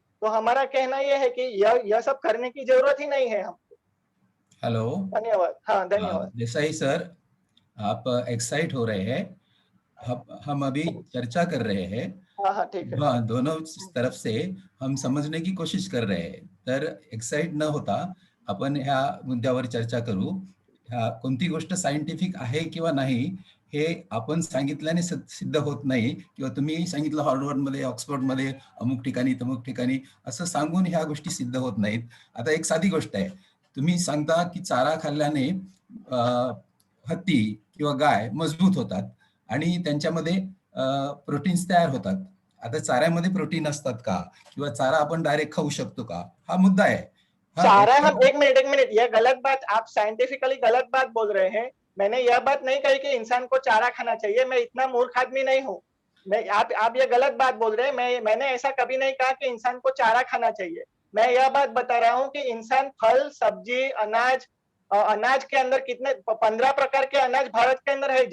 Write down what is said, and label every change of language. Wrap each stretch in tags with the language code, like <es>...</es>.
<hi>तो हमारा कहना यह है कि यह सब करने की जरूरत ही नहीं है हमको। हेलो। धन्यवाद। हाँ, धन्यवाद। देसाई सर, आप एक्साइट हो रहे हैं। हम अभी चर्चा कर रहे हैं। हाँ, ठीक है। दोनों तरफ से हम समजणे की कोशिश कर रहे हैं.</hi> <mr>तर एक्साइट न होता आपण ह्या मुद्द्यावर चर्चा करू. कोणती गोष्ट सायंटिफिक आहे किंवा नाही हे आपण सांगितल्याने सिद्ध होत नाही, किंवा तुम्ही सांगितलं हार्वर्डमध्ये, ऑक्सफोर्डमध्ये, अमुक ठिकाणी तमुक ठिकाणी असं सांगून ह्या गोष्टी सिद्ध होत नाहीत. आता एक साधी गोष्ट आहे, तुम्ही सांगता की चारा खाल्ल्याने हत्ती किंवा गाय मजबूत होतात आणि त्यांच्यामध्ये प्रोटीन्स तयार होतात. आता चाऱ्यामध्ये प्रोटीन असतात का, किंवा चारा आपण डायरेक्ट खाऊ शकतो का, हा मुद्दा आहे.</mr> <hi>चारा हम एक मिनट, यह गलत बात, आप साइंटिफिकली गलत बात बोल रहे हैं। मैंने यह बात नहीं कही कि इंसान को चारा खाना चाहिए। मैं इतना मूर्ख आदमी नहीं हूँ। आप ये गलत बात बोल रहे हैं। मैंने ऐसा कभी नहीं कहा कि इंसान को चारा खाना चाहिए। मैं यह बात बता रहा हूँ कि इंसान फल, सब्जी, अनाज के अंदर कितने 15 प्रकार के अनाज भारत के अंदर है।</hi>